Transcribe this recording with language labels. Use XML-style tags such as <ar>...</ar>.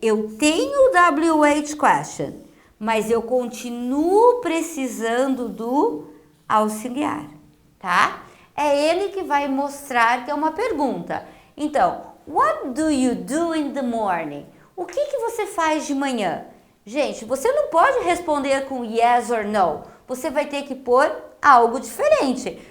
<pt>Eu tenho o WH question, mas eu continuo precisando do auxiliar, tá? É ele que vai mostrar que é uma pergunta. Então,</pt> <en>what do you do in the morning?</en> <pt>O que você faz de manhã? Gente, você não pode responder com yes or no. Você vai ter que pôr algo diferente.</pt>